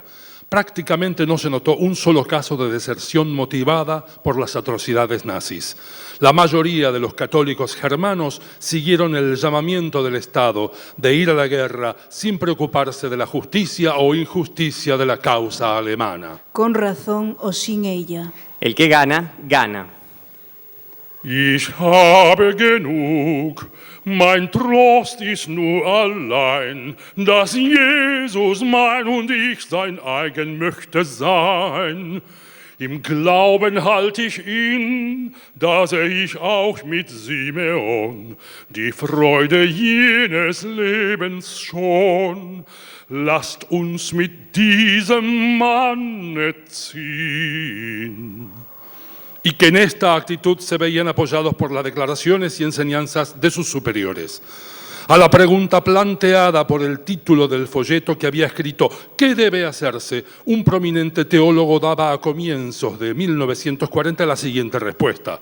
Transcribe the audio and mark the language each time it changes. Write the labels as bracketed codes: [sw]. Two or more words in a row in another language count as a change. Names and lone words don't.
[es] Prácticamente no se notó un solo caso de deserción motivada por las atrocidades nazis. La mayoría de los católicos germanos siguieron el llamamiento del Estado de ir a la guerra sin preocuparse de la justicia o injusticia de la causa alemana. con razón o sin ella. El que gana, gana. [de] Ich habe genug, mein Trost ist nur allein, dass Jesus mein und ich sein eigen möchte sein. Im Glauben halt ich ihn, dass ich auch mit Simeon die Freude jenes Lebens schon. Lasst uns mit diesem Manne ziehen. [es] Y que en esta actitud se veían apoyados por las declaraciones y enseñanzas de sus superiores. A la pregunta planteada por el título del folleto que había escrito ¿qué debe hacerse?, un prominente teólogo daba a comienzos de 1940 la siguiente respuesta.